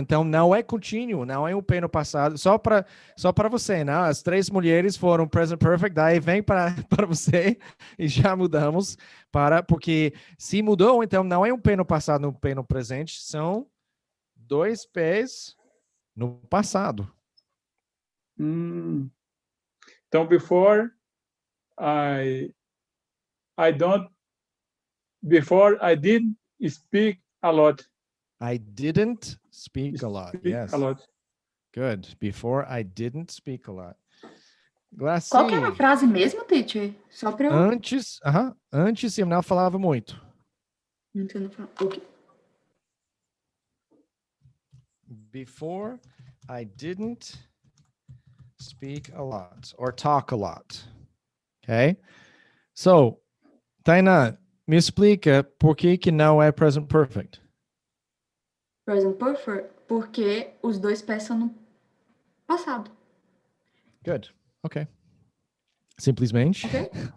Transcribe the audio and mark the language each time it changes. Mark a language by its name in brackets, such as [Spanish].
[Portuguese] Então não é contínuo, não é um P no passado. Só para você, né? As 3 mulheres foram present perfect, daí vem para você e já mudamos porque se mudou, então não é um P no passado, um P no presente, são 2 P's no passado. [English] Então, before I didn't speak a lot. I didn't speak a lot. Yes. A lot. Good. Before I didn't speak a lot. Glassy. [Portuguese] Qual que era a frase mesmo, teacher? Só para eu... Antes eu não falava muito. [English] Okay. Before I didn't speak a lot or talk a lot. Okay? [Portuguese] So, Tainá, me explica por que não é present perfect. Present perfect, porque os 2 pés são no passado. [English] Good. Okay. Simplesmente. Okay?